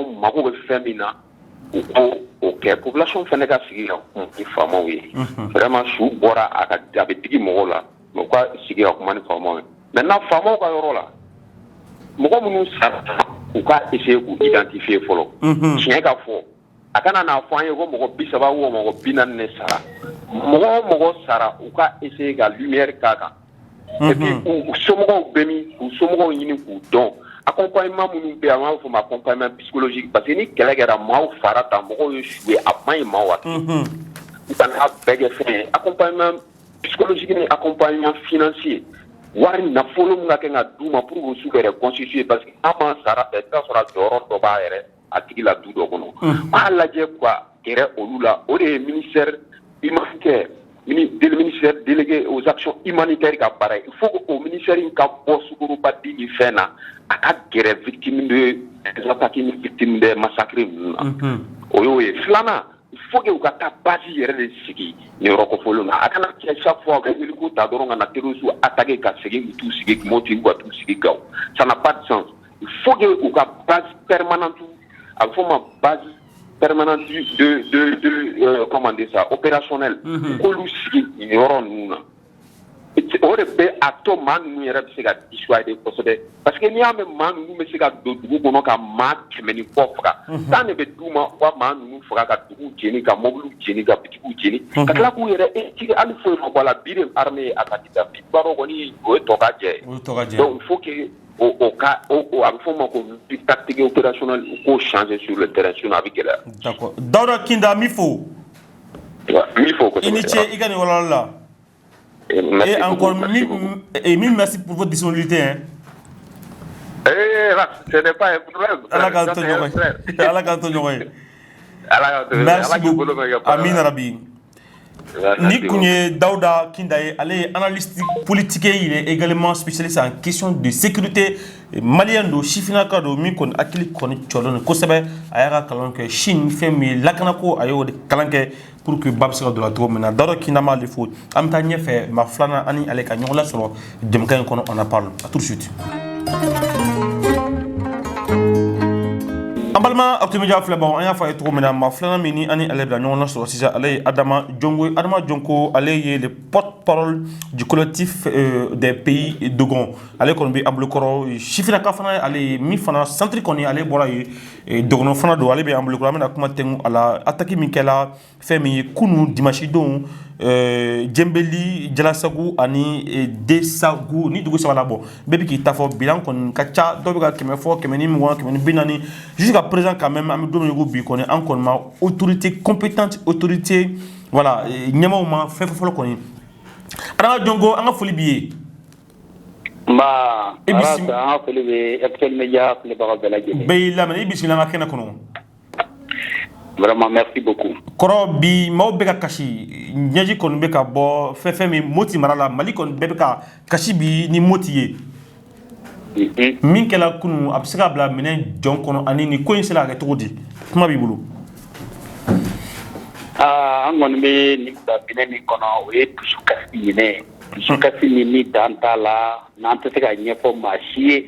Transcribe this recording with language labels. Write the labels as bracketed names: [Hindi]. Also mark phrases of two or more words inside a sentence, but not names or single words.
[Bambara] mago bɛ fɛn min na u ko o kɛ population fana ka sigi ka kuma ni faamaw ye vraiment su bɔra a bɛ digi mɔgɔw la mais u ka sigi ka kuma ni faamaw ye maintenant faamaw ka yɔrɔ la mɔgɔ minnu sara u ka essayer k'u identifier fɔlɔ tiɲɛ ka fɔ a kana n'a fɔ an ye ko mɔgɔ 30 ou mɔgɔ 40 ne sara mɔgɔ o mɔgɔ sara u ka essayer ka lumière k'a kan [French] et puis [Bambara] u somɔgɔw bɛ min k'u somɔgɔw ɲini k'u dɔn accompagnement minnu bɛ an b'a fɔ ma [French] accompagnement psychologique parce que [Bambara] ni kɛlɛ kɛra maaw fara ta mɔgɔw ye suye a man ɲi maaw hakili u kana bɛɛ kɛ fɛn ye [French] accompagnement psychologique [Bambara] ni [French] accompagnement financier [Bambara] wari nafolo min ka kɛ ka d'u ma [French] pour que [Bambara] su ka yɛrɛ constituer [French] parce que [Bambara] an b'an sara fɛ i bɛ sɔrɔ jɔyɔrɔ dɔ b'a yɛrɛ a tigi la du dɔ kɔnɔ b'a lajɛ quoi gɛrɛ olu la o de ye [French] ministère humanitaire le ministère délégué aux actions humanitaires [Bambara] ka baara [French] il faut que [Bambara] o ministère in ka bɔ sukoroba di ni fɛn na a ka gɛrɛ [French] victime de des attaques [Bambara] ni [French] victime de massacre [Bambara] ninnu na o y'o ye filanan [French] il faut que [Bambara] u ka taa base yɛrɛ de sigi nin yɔrɔ kofɔlen na a kana kɛ [French] chaque fois [Bambara] ka miliku ta dɔrɔn ka na [French] terroriste attaquer [Bambara] ka segin u t'u sigi Moti ka t'u sigi Gao [French] ça n'a pas de sens il faut que [Bambara] u ka [French] base permanente [Bambara] a bɛ fɔ ma [French] base permanente de comment dire ça opérationnel [Bambara] k'olu sigi nin yɔrɔ ninnu na o de bɛ a to maa ninnu yɛrɛ bɛ se ka dissuader kosɛbɛ [French] parce que [Bambara] n'i y'a mɛn maa ninnu bɛ se ka don dugu kɔnɔ ka maa 100 ni kɔ faga tan de bɛ d'u ma u ka maa ninnu faga ka duguw jeni ka mobiliw jeni ka bitigiw jeni ka tila k'u yɛrɛ tigi hali foyi ma bɔ a la bi de armée ye attaque daminɛ i b'a dɔn kɔni o ye tɔ ka jɛ ye [French] donc il faut que [Bambara] o ka a bɛ fɔ o ma ko [French] tactique opérationnelle [Bambara] u k'o changer [French] sur le terrain sinon [Bambara] a bɛ gɛlɛya. D'accord Dawuda Kinda n b'i fo. N b'i fo kosɛbɛ. I ni ce i ka nin walawali la. [French] Et encore mille merci pour votre disponibilité. Hein. Ce n'est pas un problème. Merci beaucoup. [Bambara] Amin Rabi. Ni Kounye Dawuda Kinda ye ale ye [French] analyste politique il est également spécialiste en question de sécurité malien [Bambara] do sifinaka do min kɔni hakili kɔni cɔlɔn kosɛbɛ a y'a ka kalan kɛ Chine fɛn min lakanako a y'o de kalan kɛ [French] pour que [Bambara] ba bɛ se ka don la cogo min na Dawuda Kinda m'ale fo an bɛ taa ɲɛfɛ maa filanan ani ale ka ɲɔgɔn lasɔrɔ jɛmukan in kɔnɔ [French] on en parle à tout de suite. [Bambara] An balima Actu-Media filɛbagaw an y'a fɔ a ye cogo min na maa filanan min ni ani ale bila ɲɔgɔn na sɔrɔ sisan ale ye Adama Diongo ye Adama Diongo ale ye [French] le porte-parole du collectif des pays Dogon [Bambara] ale kɔni bɛ an bolokɔrɔ sifinaka fana ye ale ye min fana centre kɔni ale bɔra ye Dogon fana don ale bɛ an bolokɔrɔ an bɛna kuma tɛnku a la attaque min kɛla fɛn min ye kunu dimanche don Jembeli Jalasagu ani Desagu ni dugu saba la bɔ bɛɛ bɛ k'i ta fɔ bilan kɔni ka ca dɔw bɛ ka 100 fɔ 100 ni 20 100 ni 40 [French] jusqu'à présent quand même [Bambara] an bɛ don min ko bi kɔni an kɔni ma [French] autorité compétente autorité voilà [Bambara] ɲɛmaw ma fɛn fɔlɔ kɔni Adama Diongo an ka foli b'i ye. Nba an ka foli bɛ Actu-Media filɛbagaw bɛɛ lajɛlen. Bɛɛ y'i lamɛn i bisimila an ka kɛnɛ kɔnɔ. [French] Vraiment merci beaucoup. [Bambara] Kɔrɔ bi maaw bɛ ka kasi ɲɛji kɔni bɛ ka bɔ fɛn min Moti mara la Mali kɔni bɛɛ bɛ ka kasi bi ni Moti ye. Min kɛla kunu a bɛ se ka bila minɛn jɔn kɔnɔ ani ni ko in sera ka kɛ cogo di kuma b'i bolo. An kɔni bɛ nin bila minɛn min kɔnɔ o ye dusukasi minɛ dusukasi min ni dan t'a la n'an tɛ se ka ɲɛfɔ maa si ye.